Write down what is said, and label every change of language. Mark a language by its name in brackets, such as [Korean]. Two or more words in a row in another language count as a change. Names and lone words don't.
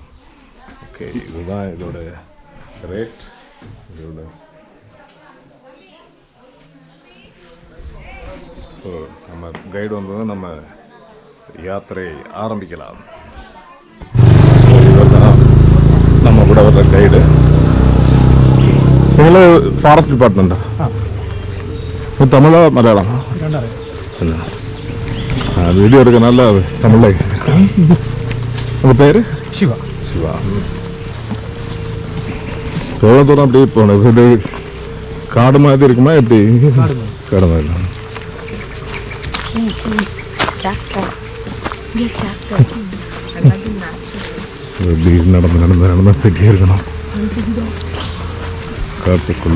[Tamil] ஓகே, இதுதான் இதோட ரேட். இதோட ஸோ நம்ம கைடு வந்தது நம்ம யாத்திரை ஆரம்பிக்கலாம். ஸோ இதுதான் நம்ம கூட வர்ற கைடு. [Malayalam] നിങ്ങൾ ഫോറസ്റ്റ് ഡിപ്പാർട്ട്മെൻറ്റാ? തമിഴോ മലയാളമോ? വീഡിയോ എടുക്കാൻ നല്ല തമിഴിലേക്ക്. [Tamil] உங்கள் பேர்? சிவா. சிவா. எவ்வளோ தூரம் அப்படி போகணும்? இது காடு மாதிரி இருக்குமா எப்படி? காடு மாதிரி. எப்படி நடந்து நடந்து நடந்து போயிட்டே இருக்கணும் காட்டுக்குள்ள.